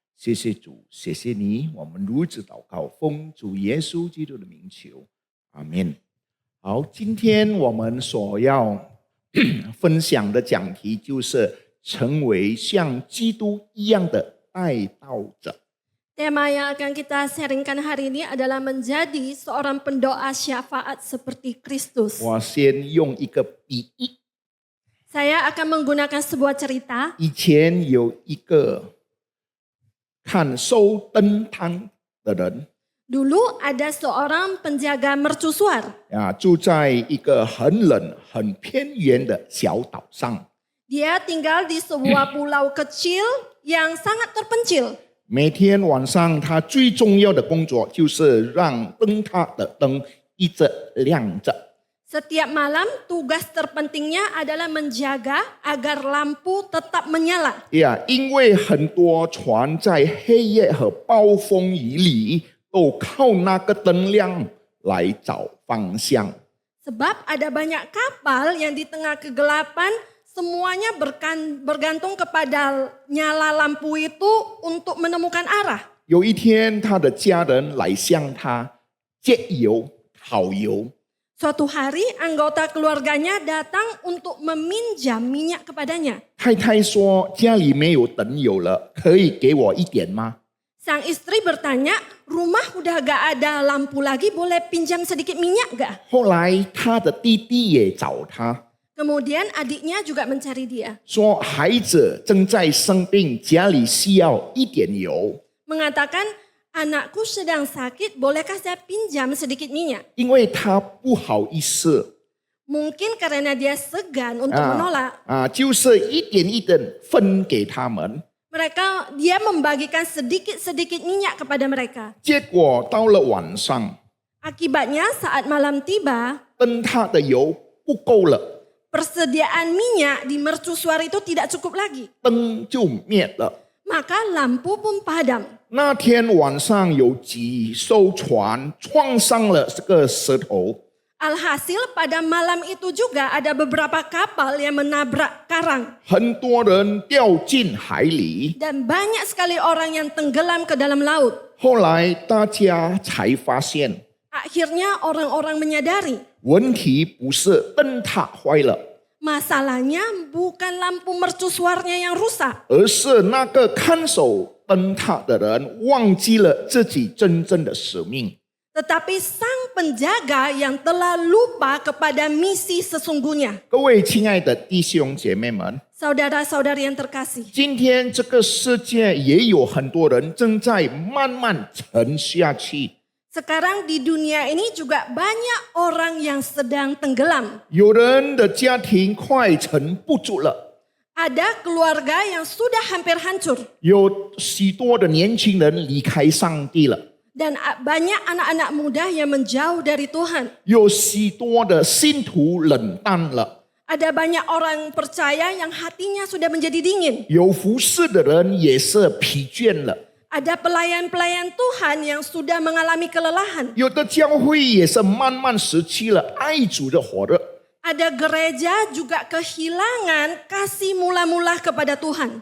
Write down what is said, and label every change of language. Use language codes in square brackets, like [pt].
[zh] 谢谢主，谢谢你，我们如此祷告，奉主耶稣基督的名求，阿们。好，今天我们所要分享的讲题就是成为像基督一样的带道者。 [id] Tema yang akan kita sharingkan hari ini adalah menjadi seorang pendoa syafaat seperti Kristus. [zh] 我先用一个比喻， [id] Saya akan menggunakan sebuah cerita. [zh] 以前有一个看收灯汤的人 [id] Dulu ada seorang penjaga mercusuar. [zh] 住在一个很冷、很偏远的小岛上。 [id] Dia tinggal di sebuah pulau kecil yang sangat terpencil. [zh] 每天晚上，他最重要的工作就是让灯塔的灯一直亮着。 [id] Setiap malam tugas terpentingnya adalah menjaga agar lampu tetap menyala. [zh] 因为很多船在黑夜和暴风雨里都靠那个灯亮来找方向。 [id] Sebab ada banyak kapal yang di tengah kegelapan semuanya bergantung kepada nyala lampu itu untuk menemukan arah. [zh] 有一天，他的家人来向他借油讨油， [id] Suatu hari anggota keluarganya datang untuk meminjam minyak kepadanya. [zh] 太太说家里没有灯油了，可以给我一点吗？ [id] Sang istri bertanya, rumah udah gak ada lampu lagi, boleh pinjam sedikit minyak gak? [zh] 后来他的弟弟也找他。 [id] Kemudian adiknya juga mencari dia. [zh] 说孩子正在生病，家里需要一点油， [id] Mengatakan, anakku sedang sakit, bolehkah saya pinjam sedikit minyak? [zh] 因为他不好意思 [id] Mungkin karena dia segan untuk menolak. [zh] 就是一点一点分给他们。 [id] Dia membagikan sedikit-sedikit minyak kepada mereka. [zh] 结果到了晚上， [id] Akibatnya saat malam tiba, [zh] 灯塔的油不够了， [id] persediaan minyak di mercusuar itu tidak cukup lagi. [zh] 灯就灭了。 [id] Maka lampu pun padam. [zh] 那天晚上有几艘船撞上了这个石头， [id] Alhasil pada malam itu juga ada beberapa kapal yang menabrak karang. [zh] 很多人掉进海里。 [id] Dan banyak sekali orang yang tenggelam ke dalam laut. [zh] 后来大家才发现， [id] Akhirnya orang-orang menyadari [zh] 问题不是灯塔坏了， [id] masalahnya bukan lampu mercusuarnya yang rusak. [zh] 而是那个看守灯塔的人忘记了自己真正的使命。 [id] Tetapi sang penjaga yang telah lupa kepada misi sesungguhnya. [zh] 各位亲爱的弟兄姐妹们， [id] Saudara-saudari yang terkasih. [zh] 今天这个世界也有很多人正在慢慢沉下去， [id] Sekarang di dunia ini juga banyak orang yang sedang tenggelam. [zh] 有人的家庭快沉不住了， [id] Ada keluarga yang sudah hampir hancur. [zh] 有许多的年轻人离开上帝了， [id] Dan banyak anak-anak muda yang menjauh dari Tuhan. [zh] 有许多的信徒冷淡了， [id] Ada banyak orang percaya yang hatinya sudah menjadi dingin. [zh] 有服侍的人也是疲倦了， [id] Ada pelayan-pelayan Tuhan yang sudah mengalami kelelahan. [zh] 有的教会也是慢慢失去了爱主的火热。 [id] ada gereja juga kehilangan kasih mula-mula kepada Tuhan.